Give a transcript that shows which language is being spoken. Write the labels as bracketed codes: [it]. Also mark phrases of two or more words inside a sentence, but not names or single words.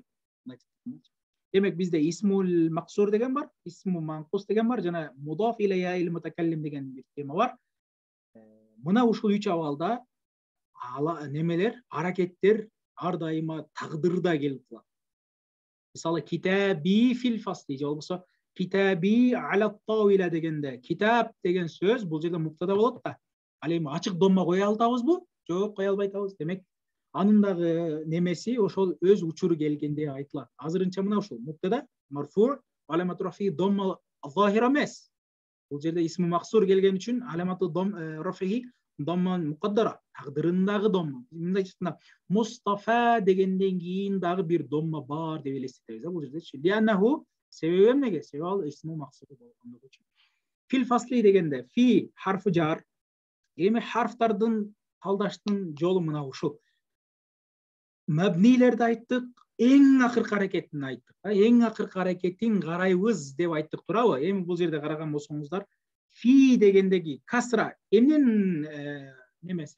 [ky] Демек бизде [ar] الاسم المقصور [ky] деген бар, [ar] اسم منقوص [ky] деген бар жана [ar] مضاف إلى ياء المتكلم [ky] деген бир тема бар. Мына ушул 3 абалда немелер, аракеттер ар дайыма тагдырда келип калат. Мисалы [ar] كتابي في الفصل [ky] же болбосо [ar] كتابي على الطاولة [ky] дегенде китап деген сөз бул жерде муптада болот да. Ал эми ачык домма кое алабызбы? Жок, кое албай атабыз. Демек анын дагы немеси ошол өз учуру келгенде айтылат. Азырынча мына ушул [ar] مبتدأ مرفوع علامة رفع ضمة ظاهرة [ky] эмес. Бул жерде [ar] اسم مقصور [ky] келген үчүн [ar] علامة رفعه ضمة مقدرة, [ky] тагдырындагы домма. Мындай айтқанда Мустафа дегенден кийин дагы бир домма бар деп элестетебиз бул жердечи. Лианнаху себеби эмнеге? Себеби ал исми максур болгондугу үчүн. [ar] في الفصل [ky] дегенде [ar] في حرف جر. [ky] Эми харфтардын талдаштын жолу мына ушул. Мабнилерди айттык, эң акыркы аракетин айттык. Эң акыркы аракетин карайбыз деп айттык турабы? Эми бул жерде караган болсоңуздар, фи дегендеги касра эмненин немеси?